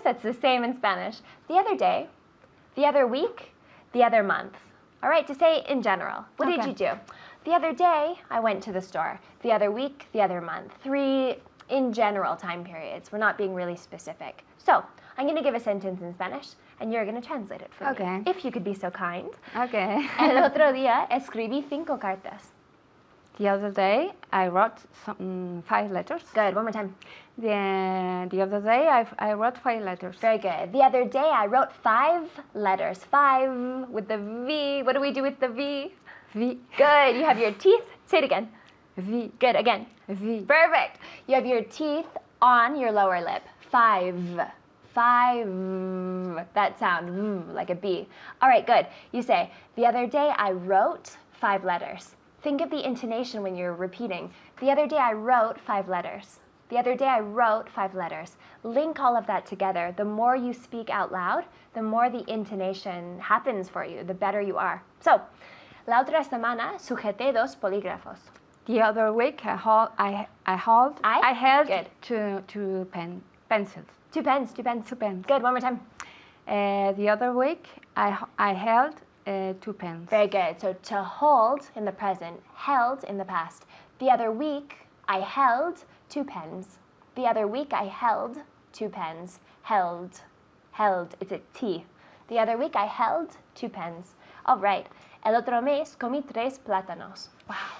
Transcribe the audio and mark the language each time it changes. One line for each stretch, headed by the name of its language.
English: That's the same in Spanish. The other day, the other week, the other month. All right, to say in general. What did Okay. you do? The other day, I went to the store. The other week, the other month. 3 in general time periods. We're not being really specific. So I'm going to give a sentence in Spanish, and you're going to translate it for Okay. me. If you could be so kind. Okay.
Spanish: El otro día escribí 5 cartas.
English: The other day, I wrote 5 letters. Good. One more time. The other day, I wrote 5 letters. Very good. The other day, I wrote 5 letters. 5 with the V. What do we do with the V? V. Good. You have your teeth. Say it again. V. Good. Again. V. Perfect. You have your teeth on your lower lip. 5. 5. That sound like a B. All right, good. You say, the other day I wrote 5 letters. Think of the intonation when you're repeating. The other day I wrote 5 letters. The other day I wrote 5 letters. Link all of that together. The more you speak out loud, the more the intonation happens for you, the better you are.
Spanish: So, la otra semana sujeté 2 polígrafos.
English: The other week, I held Good. two pencils. 2 pens, 2 pens. 2 pens. Good, one more time. The other week, I held 2 pens. Very good. So to hold in the present, held in the past. The other week, I held 2 pens. The other week, I held 2 pens. Held. Held. It's a T. The other week, I held 2 pens. All right.
Spanish: El otro mes comí 3 plátanos. Wow.